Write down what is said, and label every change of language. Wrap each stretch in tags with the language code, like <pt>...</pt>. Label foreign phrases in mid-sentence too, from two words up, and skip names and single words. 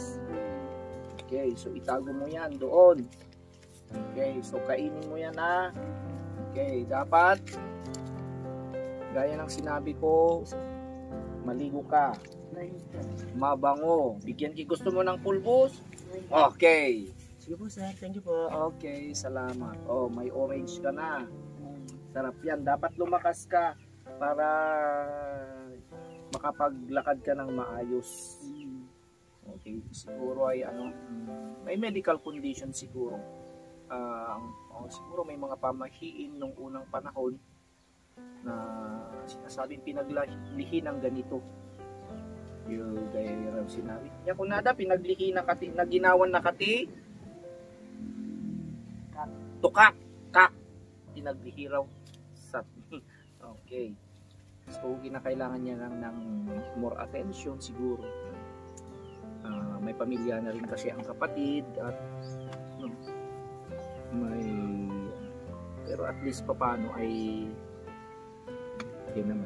<tl>Okay. So, itago mo yan doon. Okay. So, kainin mo yan na. Okay. Dapat, gaya ng sinabi ko, maligo ka. Mabango. Bigyan ki gusto mo ng pulbos? Okay. Sige po, sir.</tl> <en>Thank you</en> <tl>po. Okay, salamat. Oh, may orange ka na. Sarap yan. Dapat lumakas ka para makapaglakad ka ng maayos. Okay, siguro ay may</tl> <en>medical condition</en> <tl>siguro. Siguro may mga pamahiin nung unang panahon na sinasabing pinaglihi ng ganito. Yung gaya yung sinabi. Yan kung nada, pinaglihi na kati, naginawan na kati, tukak, kak, pinaglihi raw. Okay. So, kinakailangan niya lang ng</tl> <en>more attention</en> <tl>siguro. May pamilya na rin kasi ang kapatid at pero</tl> <en>at least</en> <tl>paano ay yun naman.</tl>